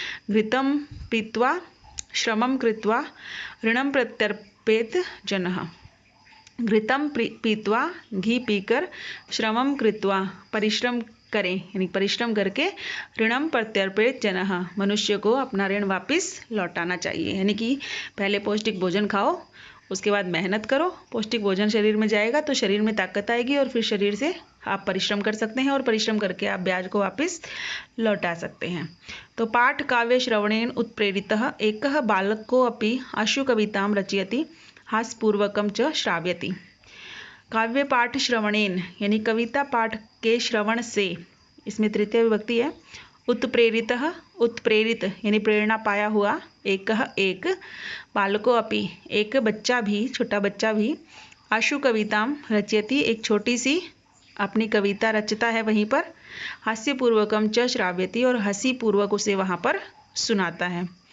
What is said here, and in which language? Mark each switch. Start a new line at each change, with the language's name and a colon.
Sanskrit: घृतम पीत्वा श्रमम कृत्वा ऋणम प्रत्यर्पेत जनः,
Hindi: घृतम पीत्वा घी पीकर, श्रमम कृत्वा परिश्रम करें, यानी परिश्रम करके, ऋणम प्रत्यर्पित जनः मनुष्य को अपना ऋण वापस लौटाना चाहिए, यानी कि पहले पौष्टिक भोजन खाओ, उसके बाद मेहनत करो, पौष्टिक भोजन शरीर में जाएगा तो शरीर में ताकत आएगी और फिर शरीर से आप परिश्रम कर सकते हैं और परिश्रम करके आप ब्याज को वापस लौटा सकते हैं।
Sanskrit: तो पाठ काव्य श्रवणेन उत्प्रेरितः एकः बालको अपि आशु कवितां रचयति हास्यपूर्वकं च श्राव्यति।
Hindi: काव्य पाठ श्रवणेन, यानी कविता पाठ के श्रवण से, इसमें तृतीय विभक्ति है, उत्प्रेरितः, उत्प्रेरित यानी प्रेरणा पाया हुआ, एकः एक, बालको अपि एक बच्चा भी, छोटा बच्चा भी, आशु कविताम रचयति एक छोटी सी अपनी कविता रचता है वहीं पर, हास्यपूर्वकम च श्राव्यति और हंसी पूर्वक उसे वहाँ पर सुनाता है।